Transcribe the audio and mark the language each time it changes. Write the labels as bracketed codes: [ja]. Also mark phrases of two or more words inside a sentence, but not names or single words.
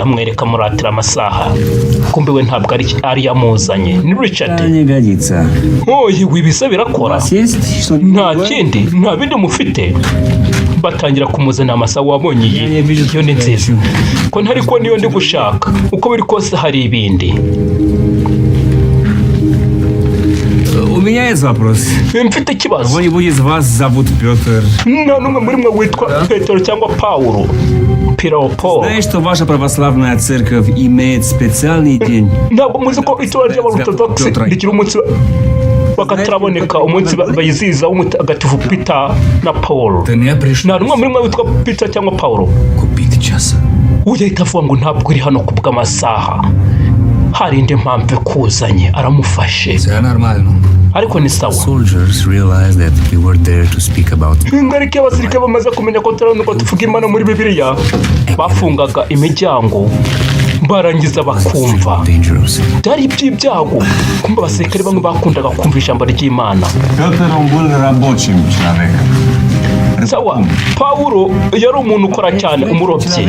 [rw] Amwereka muratira amasaha, kumbe we ntabwo ari yamuzanye. Ni Richard. Ibi bisa birakora. Nta kindi, nta bindi mufite. Batangira kumuzana amasaha. Wabonye iyi? Yo ni nziza. Ko ntari ko niyo ndi gushaka. Uko biri kose hari ibindi. [ru] У меня есть вопрос. [rw] Mfite ikibazo. [ru] Кого-нибудь из вас зовут Петр? [rw] Nta n'umwe muri mwe witwa Petero cyangwa Paulo. Paul. [ru] Знаешь, что ваша православная церковь имеет специальный день? [rw] Ntabwo muzi ko itorero ry'Abarotodokisi rigira umunsi bakataraboneka, umunsi bayizihiza w'umutagatifu Peter na Paul. Nta n'umwe muri mwe witwa Peter cyangwa Paulo. Ujyahita avuga ngo ntabwo uri hano kubw'amasaha. Hari indi mpamvu ikuzanye, aramufashe. Ariko ni sawa. [en] Soldiers realized that we were there to speak about. [rw] Ingarike abasirikare bamaze kumenya ko turanuko tuvuga Imana muri Bibiliya, bafungaga imiryango barangiza bakumva. Byari iby'ibyago. Kumva abasirikare bamwe bakundaga kumva ijambo ry'Imana. Sawa, Paulo yari umuntu ukora cyane, umurobyi.